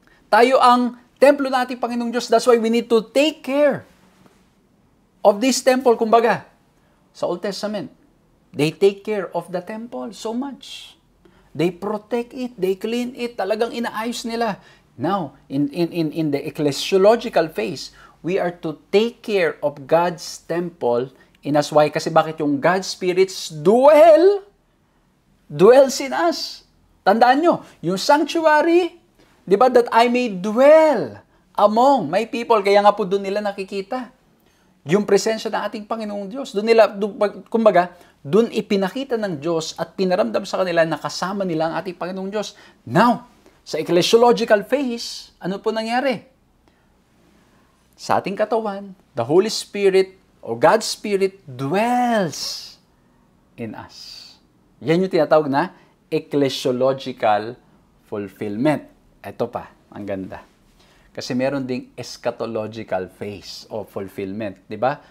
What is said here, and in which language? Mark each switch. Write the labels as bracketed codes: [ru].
[tl] Tayo ang templo natin, Panginoong Diyos. [en] That's why we need to take care of this temple. [tl] Kumbaga, sa [en] Old Testament, they take care of the temple so much. They protect it, they clean it, [tl] talagang inaayos nila. [en] Now, in the ecclesiological phase, we are to take care of God's temple in us. Why? [tl] Kasi bakit yung [en] God's spirits dwells in us. [tl] Tandaan nyo, yung sanctuary, di ba, [en] that I may dwell among my people. [tl] Kaya nga po doon nila nakikita yung presensya ng ating Panginoong Diyos. Kumbaga, doon ipinakita ng Diyos at pinaramdam sa kanila na kasama nila ang ating Panginoong Diyos. Now, sa ecclesiological phase, ano po nangyari? Sa ating katawan, [en] the Holy Spirit o God's Spirit dwells in us. [tl] Yan yung tinatawag na ecclesiological fulfillment. Ito pa, ang ganda. Kasi meron ding eschatological phase o fulfillment. Diba?